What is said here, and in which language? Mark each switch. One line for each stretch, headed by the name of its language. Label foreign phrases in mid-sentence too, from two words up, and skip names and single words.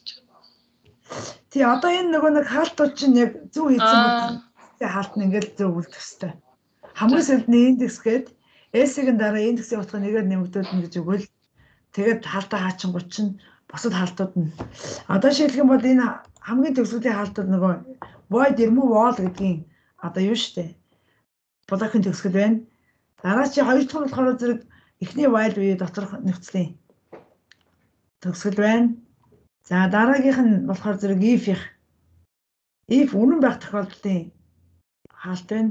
Mongolian: Тий, одоо энэ нөгөө нэг хаалтууд чинь яг зөв хийсэн бол хаалт нь ингээл зөв үлдэх хэвээр. Хамгийн сүүлд нь индекс гээд S-ийн дараа индексийн утга нэгээр нэмэгдүүлнэ гэж өгвөл тэгээд хаалтаа хаачингууд чинь бусад хаалтууд нь одоо шийдэх юм бол энэ хамгийн төгсгөлийн хаалтууд нөгөө
English: void remove all
Mongolian: гэдгийн одоо юу штэ блокийн төгсгөл байна. Дараа чи хоёр дахь нь болохоор зэрэг эхний while үе доторх нөхцөлийн төгсгөл байна. За дараагийнх нь болохоор зэрэг if үнэн байх тохиолдлын хаалт байна.